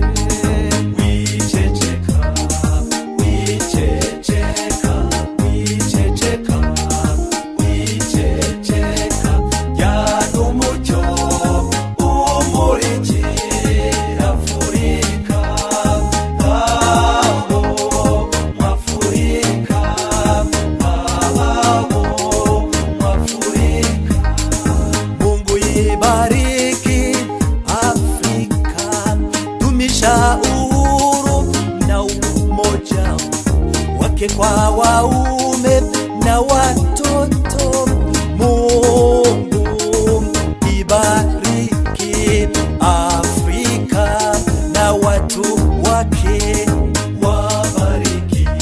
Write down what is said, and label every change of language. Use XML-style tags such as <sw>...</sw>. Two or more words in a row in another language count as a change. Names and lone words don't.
<rw>Wiceceka, wiceceka, wiceceka, wiceceka, jyana umucyo umurikira Afurika, abo mwafurika, abo mwafurika.</rw> <sw>Mungu ibariki Afrika, dumisha uhuru na umoja wake kwa waume na watoto. Mungu ibariki Afrika na watu wake, wabariki,</sw>